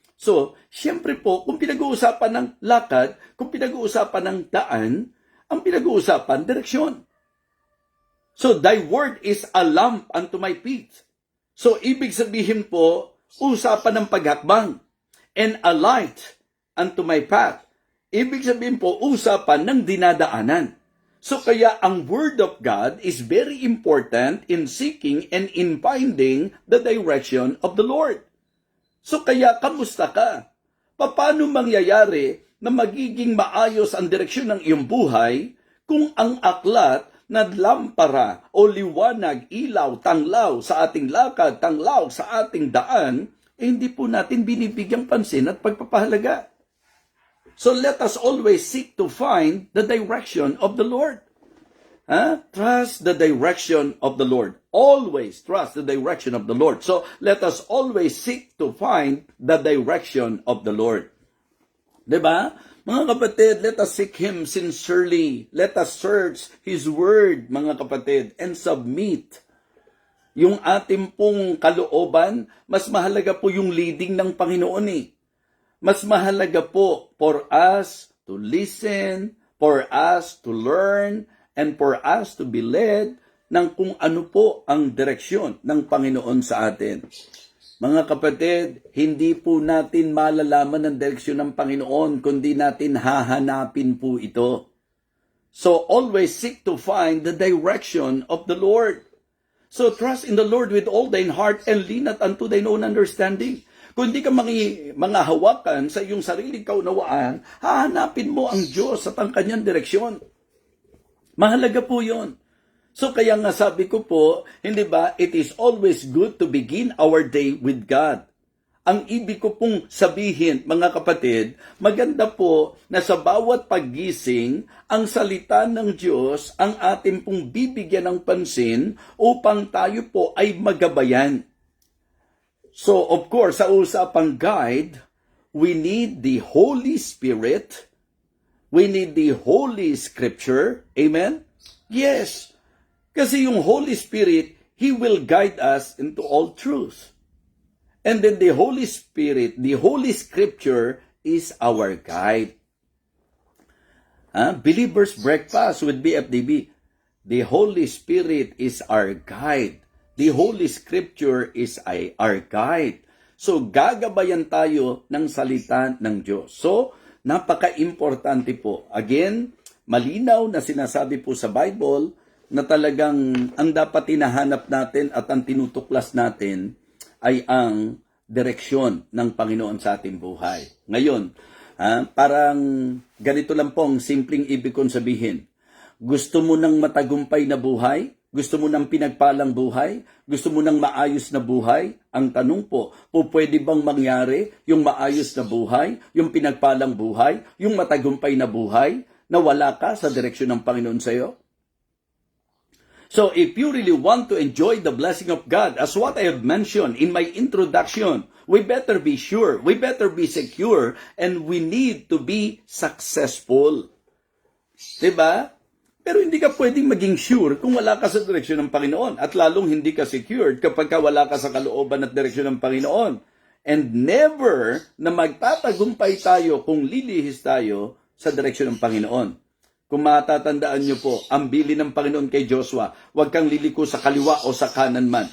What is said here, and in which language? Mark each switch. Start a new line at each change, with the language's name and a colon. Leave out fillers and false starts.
Filipino: So, siyempre po, kung pinag-uusapan ng lakad, kung pinag-uusapan ng daan, ang pinag-uusapan, direksyon.
English: So, thy word is a lamp unto my feet.
Filipino: So, ibig sabihin po, usapan ng paghakbang.
English: And a light unto my path.
Filipino: Ibig sabihin po, usapan ng dinadaanan.
English: So,
Filipino: kaya ang
English: word of God is very important in seeking and in finding the direction of the Lord.
Filipino: So, kaya kamusta ka? Paano mangyayari na magiging maayos ang direksyon ng iyong buhay kung ang aklat na lampara o liwanag, ilaw, tanglaw sa ating lakad, tanglaw sa ating daan, hindi po natin binibigyang pansin at pagpapahalaga.
English: So let us always seek to find the direction of the Lord. Trust the direction of the Lord. Always trust the direction of the Lord. So let us always seek to find the direction of the Lord.
Filipino: Diba? Mga kapatid,
English: let us seek Him sincerely. Let us search His Word,
Filipino: mga kapatid,
English: and submit.
Filipino: Yung ating pong kalooban, mas mahalaga po yung leading ng Panginoon eh. Mas mahalaga po
English: for us to listen, for us to learn, and for us to be led
Filipino: ng kung ano po ang direksyon ng Panginoon sa atin. Mga kapatid, hindi po natin malalaman ang direksyon ng Panginoon kundi natin hahanapin po ito.
English: So always seek to find the direction of the Lord. So trust in the Lord with all thine heart and lean not unto thine own understanding.
Filipino: Kung di ka mga hawakan sa iyong sariling kaunawaan, hahanapin mo ang Diyos at ang kanyang direksyon. Mahalaga po yun. So kaya nga sabi ko po, hindi ba,
English: it is always good to begin our day with God.
Filipino: Ang ibig ko pong sabihin, mga kapatid, maganda po na sa bawat paggising, ang salita ng Diyos ang ating pong bibigyan ng pansin upang tayo po ay magabayan.
English: So, of course,
Filipino: sa usapang
English: guide, we need the Holy Spirit. We need the Holy Scripture. Amen? Yes.
Filipino: Kasi yung
English: Holy Spirit, He will guide us into all truth. And then the Holy Spirit, the Holy Scripture is our guide. Believer's Breakfast with BFDB. The Holy Spirit is our guide. The Holy Scripture is our guide.
Filipino: So, gagabayan tayo ng salita ng Diyos. So, napaka-importante po. Again, malinaw na sinasabi po sa Bible na talagang ang dapat hinahanap natin at ang tinutuklas natin ay ang direksyon ng Panginoon sa ating buhay. Ngayon, parang ganito lang po ang simpleng ibig kong sabihin. Gusto mo ng matagumpay na buhay? Gusto mo ng pinagpalang buhay? Gusto mo ng maayos na buhay? Ang tanong po, pwede bang mangyari yung maayos na buhay, yung pinagpalang buhay, yung matagumpay na buhay, na wala ka sa direksyon ng Panginoon sa iyo?
English: So, if you really want to enjoy the blessing of God, as what I have mentioned in my introduction, we better be sure, we better be secure, and we need to be successful.
Filipino: Diba? Pero hindi ka pwedeng maging sure kung wala ka sa direksyon ng Panginoon. At lalong hindi ka secured kapag wala ka sa kalooban at direksyon ng Panginoon.
English: And never
Filipino: na magtatagumpay tayo kung lilihis tayo sa direksyon ng Panginoon. Kung matatandaan nyo po, ang bili ng Panginoon kay Joshua, huwag kang liliko sa kaliwa o sa kanan man.